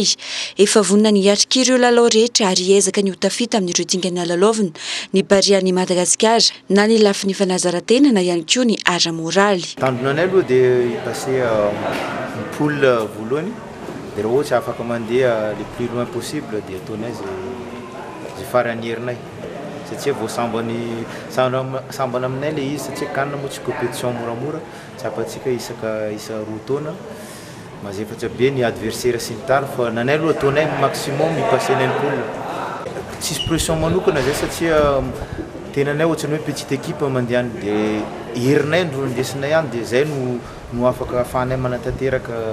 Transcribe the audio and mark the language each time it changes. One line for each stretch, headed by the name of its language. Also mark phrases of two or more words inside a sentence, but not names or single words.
Malagasy: Efa vonina ny atrika ireo lalao rehetra ary ezaka ny ho tafita amin'ireo dingana lalaovina ny barian'ny Madagasikara na ny lafin'ny fanazaran-tena na ihany koa ny ara moraly. Tandronanay aloha dia
French: passé poule
Malagasy: voalohany dia raha ohatra afaka mandeha
French: le plus loin possible
Malagasy: dia ataonay zay farany herinay satria vao sambana aminay le izy satria kanina moa tsy compétition moramora tsy apatsika isa roa taona mazefatra be ny adversaire sy ny tara fa nanay aloha ataonay maximum mipasser nay ny poule tsisy pression manokana zay satria tenanay ohatrany hoe
French: petite équipe
Malagasy: mandeha dia herinay ndro ndesinay any dia zay no afaka ahafahanay manatanteraka